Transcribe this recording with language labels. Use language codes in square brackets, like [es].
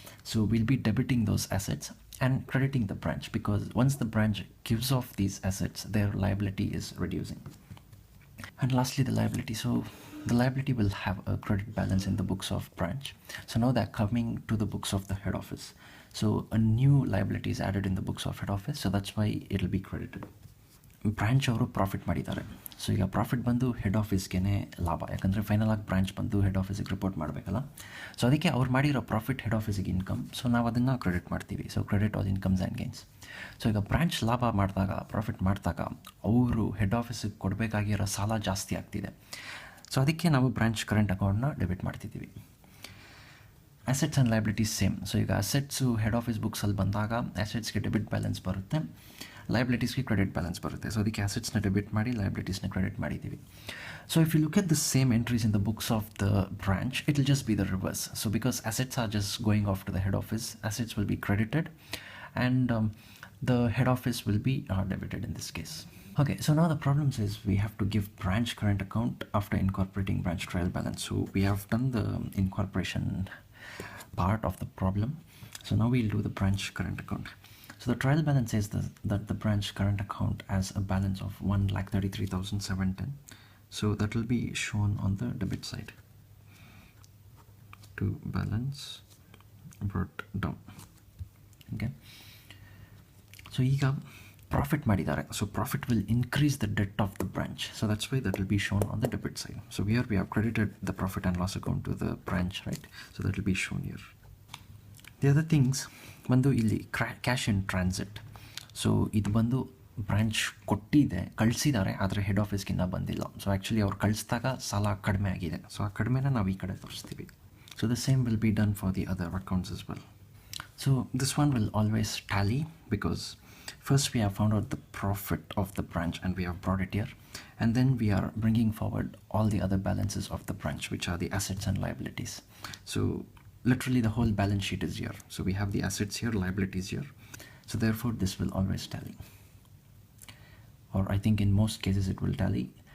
[en] So we'll be debiting those assets and crediting the branch, because once the branch gives off these assets, their liability is reducing. And lastly, the liability. So the liability will have a credit balance in the books of branch. So now they're coming to the books of the head office. So a new liability is added in the books of head office. So that's why it'll be credited. [kn] Branch ಅವರು profit ಮಾಡಿದ್ದಾರೆ. So ಈಗ profit ಬಂದು head ಆಫೀಸ್ಗೆ ಲಾಭ, ಯಾಕಂದರೆ final ಆಗಿ branch ಬಂದು head ಆಫೀಸಿಗೆ ರಿಪೋರ್ಟ್ ಮಾಡಬೇಕಲ್ಲ. ಸೊ ಅದಕ್ಕೆ ಅವ್ರು ಮಾಡಿರೋ ಪ್ರಾಫಿಟ್ ಹೆಡ್ ಆಫೀಸಿಗೆ ಇನ್ಕಮ್. ಸೊ ನಾವು ಅದನ್ನು ಕ್ರೆಡಿಟ್ ಮಾಡ್ತೀವಿ. So [en] Credit all incomes and gains. [kn] So ಈಗ ಬ್ರಾಂಚ್ ಲಾಭ ಮಾಡಿದಾಗ, ಪ್ರಾಫಿಟ್ ಮಾಡಿದಾಗ ಅವರು ಹೆಡ್ ಆಫೀಸಿಗೆ ಕೊಡಬೇಕಾಗಿರೋ ಸಾಲ ಜಾಸ್ತಿ ಆಗ್ತಿದೆ. ಸೊ ಅದಕ್ಕೆ ನಾವು ಬ್ರಾಂಚ್ ಕರೆಂಟ್ ಅಕೌಂಟ್ನ ಡೆಬಿಟ್ ಮಾಡ್ತಿದ್ದೀವಿ. [en] Assets and liabilities same. [kn] So ಈಗ ಅಸೆಟ್ಸು ಹೆಡ್ ಆಫೀಸ್ ಬುಕ್ಸಲ್ಲಿ ಬಂದಾಗ ಅಸೆಟ್ಸ್ಗೆ ಡೆಬಿಟ್ ಬ್ಯಾಲೆನ್ಸ್ ಬರುತ್ತೆ, ಲೈಬಿಲಿಟೀಸ್ಗೆ ಕ್ರೆಡಿಟ್ ಬ್ಯಾಲೆನ್ಸ್ ಬರುತ್ತೆ. ಸೊ ಅದಕ್ಕೆ ಅಸೆಟ್ಸ್ನ ಡೆಬಿಟ್ ಮಾಡಿ ಲೈಬಿಲಿಟೀಸ್ನ ಕ್ರೆಡಿಟ್ ಮಾಡಿದ್ದೀವಿ. [en] So if you look at the same entries in the books of the branch, it will just be the reverse. So because assets are just going off to the head office, assets will be credited and the head office will be debited in this case. Okay, so now the problem says we have to give branch current account after incorporating branch trial balance. So we have done the incorporation part of the problem. So now we'll do the branch current account. So the trial balance says that the branch current account has a balance of 1,33,710. So that will be shown on the debit side. To balance brought down. Okay. So [kn] ಈಗ profit ಮಾಡಿದ್ದಾರೆ. [en] So profit will increase the debt of the branch. So that's why that will be shown on the debit side. So here we have credited the profit and loss account to the branch, right? So that will be shown here. The other things [kn] ಬಂದು ಇಲ್ಲಿ cash in transit. So ಇದು ಬಂದು branch ಕೊಟ್ಟಿದೆ, ಕಳಿಸಿದ್ದಾರೆ, ಆದರೆ head ಆಫೀಸ್ಗಿಂತ ಬಂದಿಲ್ಲ. So actually ಅವ್ರು ಕಳಿಸಿದಾಗ ಸಾಲ ಕಡಿಮೆ ಆಗಿದೆ. ಸೊ ಆ ಕಡಿಮೆನ ನಾವು ಈ ಕಡೆ ತೋರಿಸ್ತೀವಿ. [en] So the same will be done for the other accounts as well. So this one will always tally because First we have found out the profit of the branch and we have brought it here, and then we are bringing forward all the other balances of the branch, which are the assets and liabilities. So literally the whole balance sheet is here. So we have the assets here, liabilities here, so therefore this will always tally, or I think in most cases it will tally.